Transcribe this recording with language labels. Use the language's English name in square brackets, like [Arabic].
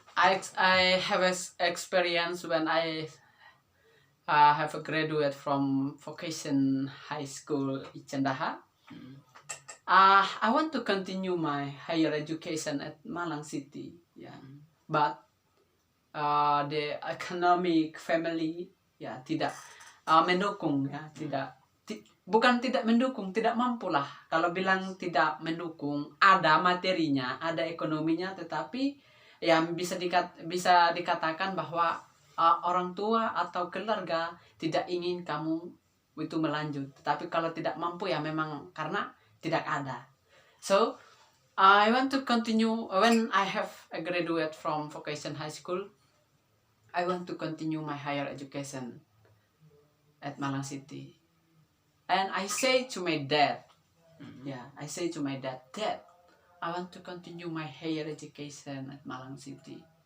[English] I have experience when I have a graduate from vocation high school Icendaha. I want to continue my higher education at Malang City, yeah. But the economic family [Indonesian] ya tidak mendukung ya, bukan tidak mendukung, tidak mampulah. Kalau bilang tidak mendukung, ada materinya, ada ekonominya, tetapi ya bisa dikatakan bahwa orang tua atau keluarga tidak ingin kamu itu melanjut. Tapi kalau tidak mampu ya memang karena tidak ada. [English] So I want to continue when I have a graduate from vocation high school. I want to continue my higher education at Malang City. And I say to my dad, I say to my dad, Dad, I want to continue my higher education at Malang City.